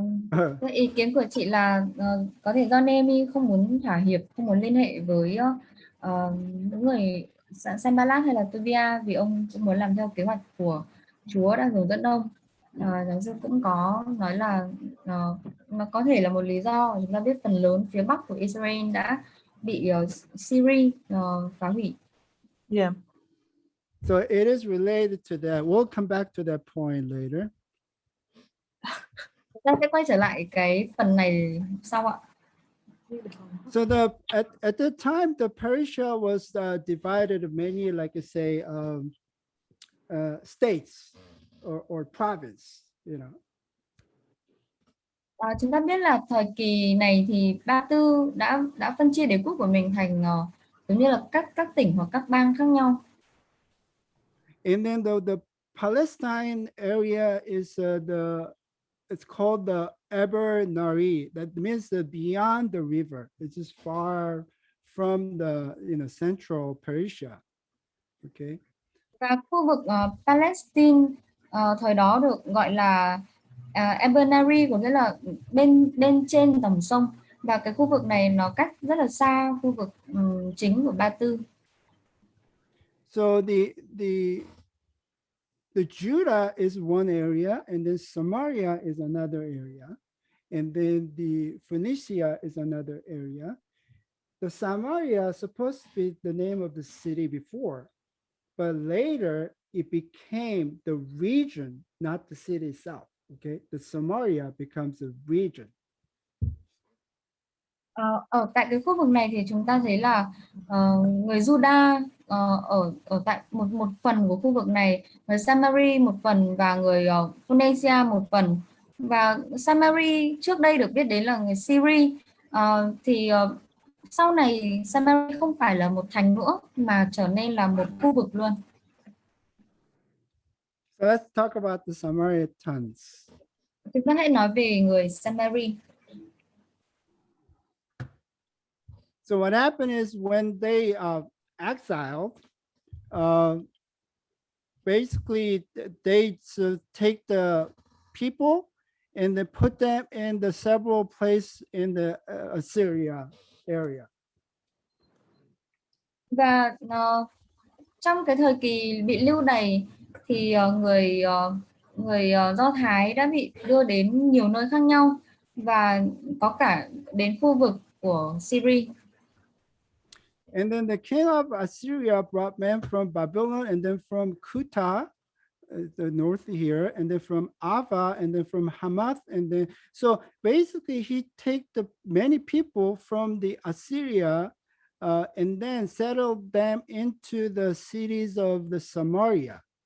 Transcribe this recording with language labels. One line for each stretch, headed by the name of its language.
Vietnamese: Cái ý kiến của chị là có thể do Nehemi không muốn thỏa hiệp, không muốn liên hệ với những người Sanballat hay là Tobiah, vì ông cũng muốn làm theo kế hoạch của Chúa đã hướng dẫn ông. Giáo sư cũng có nói là nó có thể là một lý do. Chúng ta biết phần lớn phía bắc của Israel đã bị Syria phá hủy.
English: Yeah. So it is related to that. We'll come back to that point later.
Vietnamese: Ta sẽ quay trở lại cái phần này sau ạ.
English: So at that time, the Persia was divided in many, like I say, states or province, you know.
Vietnamese: Chúng ta biết là thời kỳ này thì Ba Tư đã phân chia đế quốc của mình thành giống như là các tỉnh hoặc các bang khác nhau.
English: And then the Palestine area is it's called the Eber Nari. That means beyond the river. It's just far from the central Persia. Okay.
Vietnamese: Và khu vực Palestine thời đó được gọi là Eber Nari, có nghĩa là bên trên dòng sông, và cái khu vực này nó cách rất là xa khu vực chính của Ba Tư.
English: So the Judah is one area, and then Samaria is another area. and then the Phoenicia is another area. The Samaria is supposed to be the name of the city before, but later it became the region, not the city itself. Okay, the Samaria becomes a region.
Vietnamese: Ở tại cái khu vực này thì chúng ta thấy là người Juda ở tại một phần của khu vực này, người Samari một phần và người Phoenicia một phần. Và Samari trước đây được biết đến là người Syria, sau này Samari không phải là một thành nữa mà trở nên là một khu vực luôn.
English: So let's talk about the Samaritans.
Vietnamese: Chúng ta hãy nói về người Samari.
English: So what happened is when they exiled, basically they take the people and then put them in the several places in the Assyria area.
Vietnamese: Và trong cái thời kỳ bị lưu đày thì người Do Thái đã bị đưa đến nhiều nơi khác nhau và có cả đến khu vực của Syria.
English: And then the king of Assyria brought men from Babylon and then from Kuta, the north here, and then from Ava, and then from Hamath, and then so basically he take the many people from the Assyria and then settled them into the cities of the Samaria.